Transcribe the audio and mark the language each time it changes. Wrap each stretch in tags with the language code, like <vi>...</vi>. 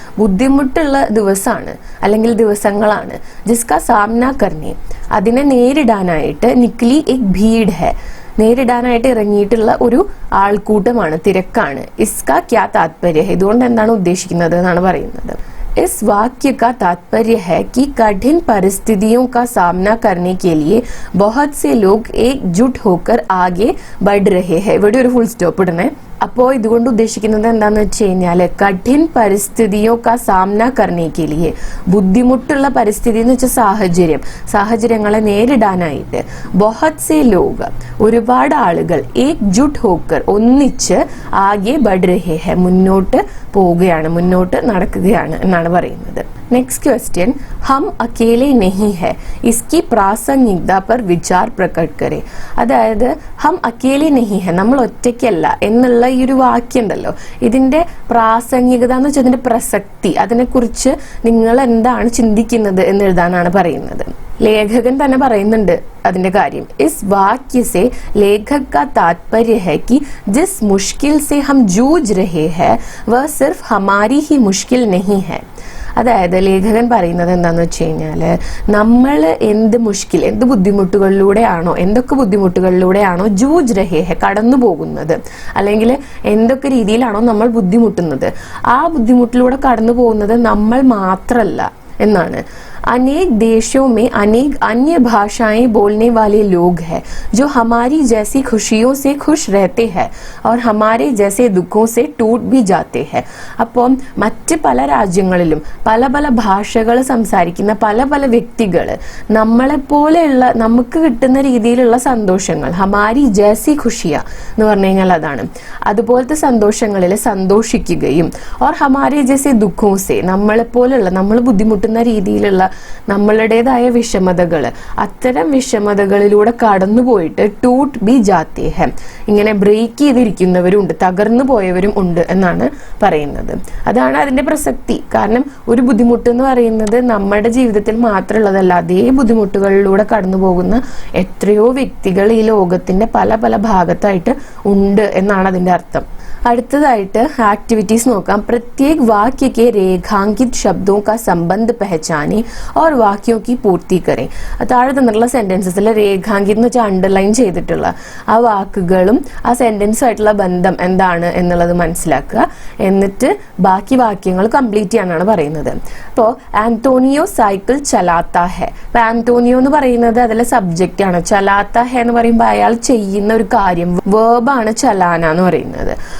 <ml>ബുദ്ധിമുട്ടുള്ള ദിവസമാണ് അല്ലെങ്കിൽ ദിവസങ്ങളാണ്.</ml> <hi>ജിസ്കാ സാമന കർനെ,</hi> <ml>അതിനെ നേരിടാനായിട്ട്</ml> <hi>നിക്ലി എക് ഭീഡ് ഹെ,</hi> <ml>നേരിടാനായിട്ട് ഇറങ്ങിയിട്ടുള്ള ഒരു ആൾക്കൂട്ടമാണ്, തിരക്കാണ്.</ml> <hi>ഇസ്കാ ക്യാ താത്പര്യ ഹെ,</hi> <ml>ഇതുകൊണ്ട് എന്താണ് ഉദ്ദേശിക്കുന്നത് എന്നാണ് പറയുന്നത്.</ml> <hi>इस वाक्य का तात्पर्य है कि कठिन परिस्थितियों का सामना करने के लिए बहुत से लोग एकजुट होकर आगे बढ़ रहे हैं.</hi> <ml>ഇവിടെ ഒരു ഫുൾ സ്റ്റോപ്പ് ഇടണേ. അപ്പോൾ ഇതുകൊണ്ട് ഉദ്ദേശിക്കുന്നത് എന്താണെന്ന് വെച്ച് കഴിഞ്ഞാൽ</ml> <hi>കഠിൻ പരിസ്ഥിതിയോ കാ സാമന കർണേക്ക് ലിയെ,</hi> <ml>ബുദ്ധിമുട്ടുള്ള പരിസ്ഥിതി എന്ന് വെച്ചാൽ സാഹചര്യങ്ങളെ നേരിടാനായിട്ട്</ml> <hi>ബഹത് സെ ലോക</hi> <ml>ഒരുപാട് ആളുകൾ</ml> <hi>ഏക്ജുട്ട് ഹോക്കർ</hi> <ml>ഒന്നിച്ച്</ml> <hi>ആകെ ബഡ് രഹേ ഹെ</hi> <ml>മുന്നോട്ട് പോവുകയാണ്, മുന്നോട്ട് നടക്കുകയാണ് എന്നാണ് പറയുന്നത്.</ml> <en>next question,</en> <hi>हम अकेले नहीं है, इसकी പ്രാസംഗികത पर विचार प्रकट करें.</hi> <ml>അതായത്</ml> <hi>ഹം അക്കേലെ നഹി ഹെ,</hi> <ml>നമ്മൾ ഒറ്റയ്ക്കല്ല എന്നുള്ള ഈ ഒരു വാക്യം ഉണ്ടല്ലോ, ഇതിന്റെ പ്രാസംഗികത എന്ന് വെച്ചാൽ ഇതിന്റെ പ്രസക്തി, അതിനെക്കുറിച്ച് നിങ്ങൾ എന്താണ് ചിന്തിക്കുന്നത് എന്ന് എഴുതാനാണ് പറയുന്നത്. ലേഖകൻ തന്നെ പറയുന്നുണ്ട് അതിന്റെ കാര്യം.</ml> <hi>ഇസ് വാക്യ സെ ലേഖക് കാ താത്പര്യ ഹെ कि जिस मुश्किल से हम जूझ रहे हैं वह सिर्फ हमारी ही मुश्किल नहीं है.</hi> <ml>അതായത് ലേഖകൻ പറയുന്നത് എന്താണെന്ന് വെച്ച് കഴിഞ്ഞാൽ, നമ്മൾ എന്ത് ബുദ്ധിമുട്ടുകളിലൂടെയാണോ, എന്തൊക്കെ ബുദ്ധിമുട്ടുകളിലൂടെയാണോ</ml> <hi>ജൂജ് രഹേ ഹെ,</hi> <ml>കടന്നു പോകുന്നത്, അല്ലെങ്കിൽ എന്തൊക്കെ രീതിയിലാണോ നമ്മൾ ബുദ്ധിമുട്ടുന്നത്, ആ ബുദ്ധിമുട്ടിലൂടെ കടന്നു പോകുന്നത് നമ്മൾ മാത്രമല്ല എന്നാണ്.</ml> <hi>अनेक देशों में अनेक अन्य भाषाएं बोलने वाले लोग हैं जो हमारी जैसी खुशियों से खुश रहते हैं और हमारे जैसे दुखों से टूट भी जाते हैं.</hi> <ml>അപ്പം മറ്റ് പല രാജ്യങ്ങളിലും പല പല ഭാഷകൾ സംസാരിക്കുന്ന പല പല വ്യക്തികൾ നമ്മളെപ്പോലെയുള്ള നമുക്ക് കിട്ടുന്ന രീതിയിലുള്ള സന്തോഷങ്ങൾ,</ml> <hi>ഹമാരി ജൈസി ഖുഷിയ</hi> <ml>എന്ന് പറഞ്ഞു കഴിഞ്ഞാൽ അതാണ്, അതുപോലത്തെ സന്തോഷങ്ങളിൽ സന്തോഷിക്കുകയും</ml> <hi>ഓർ ഹമാരി ജൈസെ ദുഃഖോസെ,</hi> <ml>നമ്മളെപ്പോലുള്ള നമ്മൾ ബുദ്ധിമുട്ടുന്ന രീതിയിലുള്ള നമ്മളുടേതായ വിഷമതകൾ, അത്തരം വിഷമതകളിലൂടെ കടന്നുപോയിട്ട്</ml> <hi>ടൂട്ട് ബി ജാത്തെ ഹെ,</hi> <ml>ഇങ്ങനെ ബ്രേക്ക് ചെയ്തിരിക്കുന്നവരും ഉണ്ട്, തകർന്നു പോയവരും ഉണ്ട് എന്നാണ് പറയുന്നത്. അതാണ് അതിന്റെ പ്രസക്തി. കാരണം ഒരു ബുദ്ധിമുട്ട് എന്ന് പറയുന്നത് നമ്മുടെ ജീവിതത്തിൽ മാത്രമുള്ളതല്ല, അതേ ബുദ്ധിമുട്ടുകളിലൂടെ കടന്നു പോകുന്ന എത്രയോ വ്യക്തികൾ ഈ ലോകത്തിന്റെ പല പല ഭാഗത്തായിട്ട് ഉണ്ട് എന്നാണ് അതിന്റെ അർത്ഥം. അടുത്തതായിട്ട് ആക്ടിവിറ്റീസ് നോക്കാം.</ml> <hi>प्रत्येक वाक्य के रेखांकित शब्दों का संबंध पहचाने और वाक्यों की पूर्ति करें.</hi> <ml>താഴെ തന്നിട്ടുള്ള സെന്റൻസസിൽ രേഖാങ്കിത് എന്ന് വെച്ചാൽ അണ്ടർലൈൻ ചെയ്തിട്ടുള്ള ആ വാക്കുകളും ആ സെന്റൻസുമായിട്ടുള്ള ബന്ധം എന്താണ് എന്നുള്ളത് മനസ്സിലാക്കുക. എന്നിട്ട് ബാക്കി വാക്യങ്ങൾ കംപ്ലീറ്റ് ചെയ്യാനാണ് പറയുന്നത്. അപ്പോൾ</ml> <hi>ആന്റോണിയോ സൈക്കിൾ ചലാത്ത ഹെ.</hi> <ml>അപ്പൊ ആന്റോണിയോ എന്ന് പറയുന്നത് അതിലെ സബ്ജക്റ്റ് ആണ്.</ml> <hi>ചലാത്ത ഹെ</hi> <ml>എന്ന് പറയുമ്പോൾ അയാൾ ചെയ്യുന്ന ഒരു കാര്യം, വേർബാണ് ചലാന എന്ന് പറയുന്നത്.</ml>